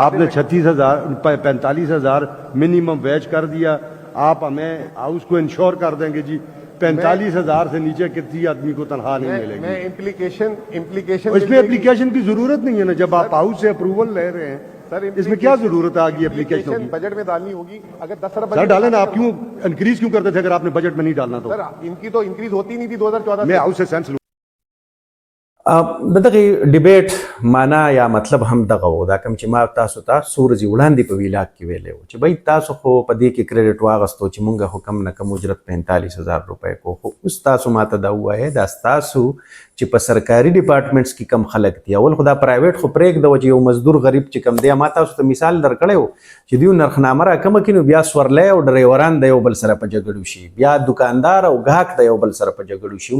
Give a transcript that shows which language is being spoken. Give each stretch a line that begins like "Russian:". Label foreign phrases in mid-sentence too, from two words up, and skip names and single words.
Urdu: آپ نے 45,000
English: minimum wage
Urdu: کر دیا، آپ ہمیں ہاؤس کو انشور کر دیں گے جی 45,000 سے نیچے کسی آدمی کو تنخواہ نہیں ملے گی. میں امپلیکیشن اس میں اپلیکیشن کی ضرورت نہیں ہے نا، جب آپ ہاؤس سے اپروول لے رہے ہیں اس میں کیا ضرورت آ گئی اپلیکیشن. بجٹ میں ڈالنی ہوگی. اگر 10 ارب سر ڈالیں نا، آپ کیوں انکریز کیوں کرتے تھے اگر آپ نے بجٹ میں نہیں ڈالنا تو. سر ان کی تو انکریز ہوتی نہیں تھی 2014 میں ہاؤس سے سینس.
Pashto: د دغه ډیبیټ معنا یا مطلب هم دغه و، دا کوم چې ما تاسو ته څو ورځې وړاندې په ویلاګ کې ویلی و چې بھئی تاسو خو په دې کې کریډټ واغستو چې مونږ خو کم نه کم اجرت 45,000 روپۍ کو. خو اوس تاسو ماته دا ووایئ دا ستاسو چې په سرکاري ډپارټمنټس کې کم خلک دي، اول خو دا پرایویټ خو پرېږده چې یو مزدور غریب چې کم دی، ما تاسو ته مثال درکړی و چې دوی نرخنامه راکمه کړي نو بیا سورلی او ډریوران د یو بل سره په جګړو شي، بیا دکاندار او ګاهک د یو بل سره په جګړو شي.